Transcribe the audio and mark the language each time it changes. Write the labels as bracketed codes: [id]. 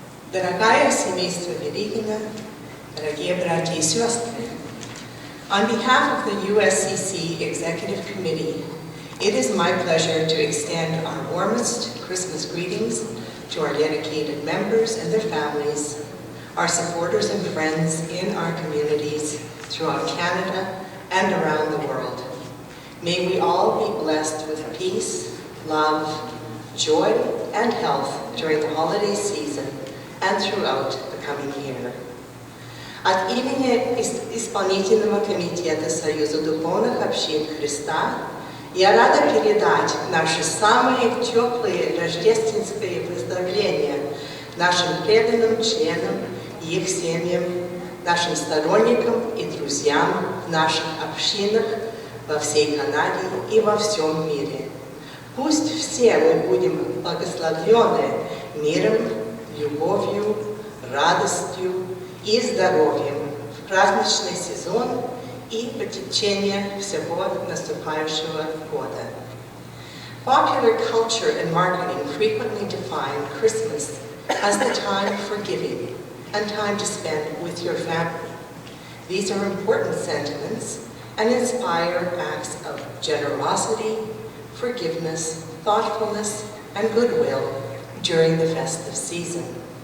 [ru] Дорогая семейство Великина, дорогие братья и сестры, [en] on behalf of the USCC Executive Committee, it is my pleasure to extend our warmest Christmas greetings to our dedicated members and their families, our supporters and friends in our communities throughout Canada and around the world. May we all be blessed with peace, love, joy, and health during the holiday season and throughout the coming year. [ru] От имени Исполнительного комитета Союза Духовных Общин Христа я рада передать наши самые теплые рождественские поздравления нашим преданным членам и их семьям, нашим сторонникам и друзьям в наших общинах во всей Канаде и во всем мире. Пусть все мы будем благословлены миром, любовью, радостью и здоровьем в праздничный сезон и по течение всего наступающего года. [en] Popular culture and marketing frequently define Christmas as the time for giving and time to spend with your family. These are important sentiments and inspire acts of generosity, forgiveness, thoughtfulness, and goodwill during the festive season.